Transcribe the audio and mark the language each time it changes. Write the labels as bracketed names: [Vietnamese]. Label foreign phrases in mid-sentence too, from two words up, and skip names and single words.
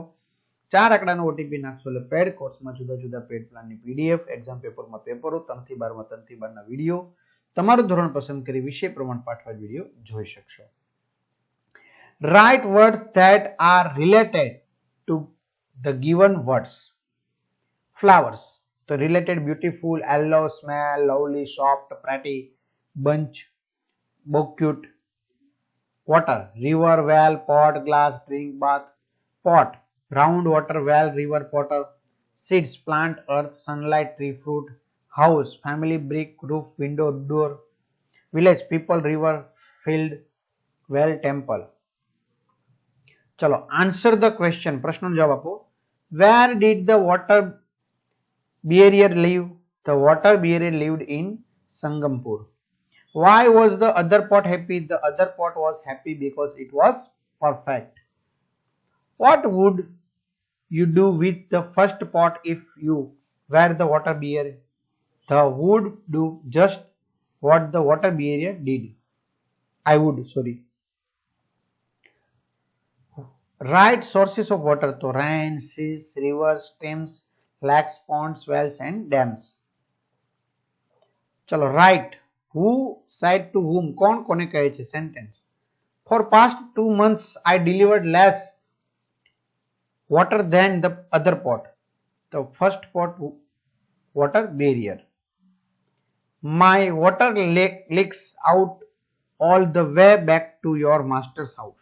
[Gujarati] 4 આંકડાનો ઓટીપી નાખશો એટલે પેડ કોર્સમાં જુદા જુદા પેડ પ્લાનની પીડીએફ, એક્ઝામ પેપરમાં પેપરો, 3 થી 12 માં 3 થી 12 ના વિડીયો, તમારું ધોરણ પસંદ કરી વિષય પ્રમાણ પાઠવા વિડીયો જોઈ શકશો. [English] Write words that are related to the given words. ફ્લાવર્સ તો related, beautiful, yellow, smell, lovely, soft, pretty, bunch, bouquet. Water, river, well, pot, glass, drink, bath. Pot, round, water, well, river, potter. Seeds, plant, earth, sunlight, tree, fruit. House, family, brick, roof, window, door. Village, people, river, field, well, temple. ચલો, answer the question. [Gujarati] પ્રશ્નનો જવાબ આપો. [English] Where did the water bearer live? The water bearer lived in Sangampur. Why was the other pot happy? The other pot was happy because it was perfect. What would you do with the first pot if you were the water bearer? The would do just what the water bearer did. I would, sorry. Right sources of water to rain, seas, rivers, streams, lakes, ponds, wells and dams. चलो, right. Who said to whom? [Gujarati] કોણ કોને કહે છે? [English] Sentence. For past 2 months I delivered less water than the other pot. The first pot, water barrier. My water leaks out all the way back to your master's house.